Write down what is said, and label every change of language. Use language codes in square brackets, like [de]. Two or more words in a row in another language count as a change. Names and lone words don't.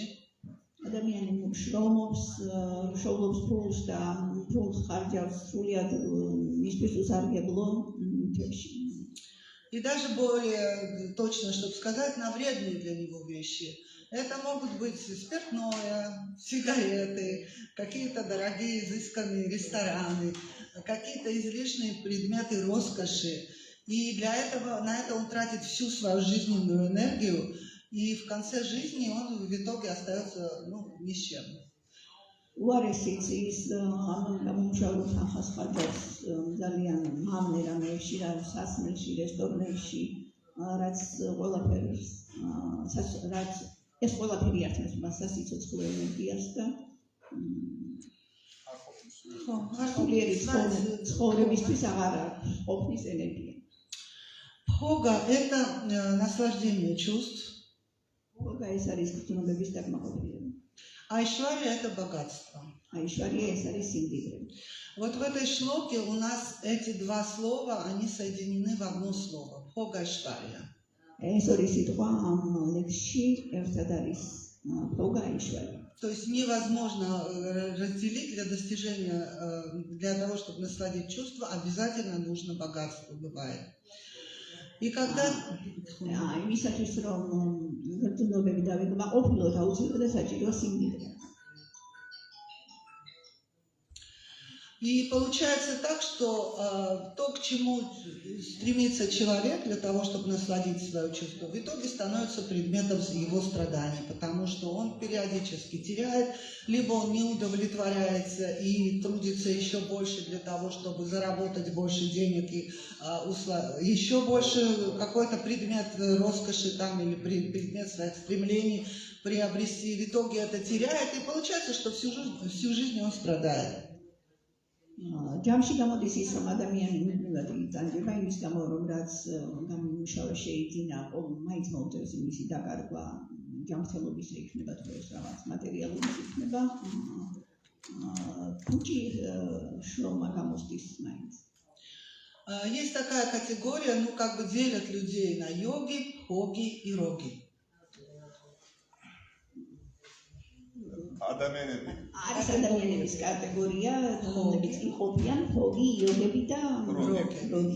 [ka] ადამიანი შრომობს ფულს და ფულს ხარჯავს სრულიად მისთვის უსარგებლო თემში. [ru] И даже более точно, чтобы сказать, на вредные для него вещи. Это могут быть спиртное, сигареты, какие-то дорогие изысканные рестораны, какие-то излишние предметы роскоши. И для этого, на это он тратит всю свою жизненную энергию, и в конце жизни он в итоге остается ни с чем. [ka] უარესიც ის ამ გამომშალო თანხას ხარჯავს ძალიან მავნე რამეებში, სასმელში, რესტორნებში, რაც ყველაფერს რაც ეს ყველაფერი ართმევს მას სასიცოცხლო ენერგიას და სულიერი ცხოვრებისთვის აღარ აქვს ყოფნის ენერგია. [ru] Бхога – это наслаждение чувств. Бхога – [ka] ეს არის გრძნობების დაკმაყოფილება. [ru] Айшварья – это богатство. Айшварья – [ka] ეს არის სიმდიდრე. [ru] Вот в этой шлоке у нас эти два слова, они соединены в одно слово. [sa] भोग ऐश्वर्य. [ka] ეს ორი სიტყვა ამ ლექსში ერთად არის [sa] भोग ऐश्वर्य. [ru] То есть невозможно разделить для достижения, для того, чтобы насладить чувство, обязательно нужно богатство, бывает. И когда... [ka] იმისათვის რომ გრძნობები დავიკმაყოფილოთ, აუცილებლად საჭიროა სიმდიდრე. [ru] И получается так, что то, к чему стремится человек для того, чтобы насладить свое чувство, в итоге становится предметом его страданий, потому что он периодически теряет, либо он не удовлетворяется и трудится еще больше для того, чтобы заработать больше денег и еще больше какой-то предмет роскоши там или предмет своих стремлений приобрести. В итоге это теряет, и получается, что всю жизнь он страдает. [ka] ჯამში გამოდის ის, რომ ადამიანი მუდმივად იტანჯება იმის გამო, რომ რაც გამომუშავა შეიძინა, მაინც მოუწევს იმისი დაკარგვა, ჯანმრთელობის იქნება თუ ეს რაღაც მატერიალური იქნება, ფუჭი შრომა გამოსდის მაინც. [ru] Есть такая категория, как бы делят людей на йоги, бхоги и роги. [ka] არის ადამიანების კატეგორია, რომლებიც იყოფიან ბხოგი, იოგები და роги.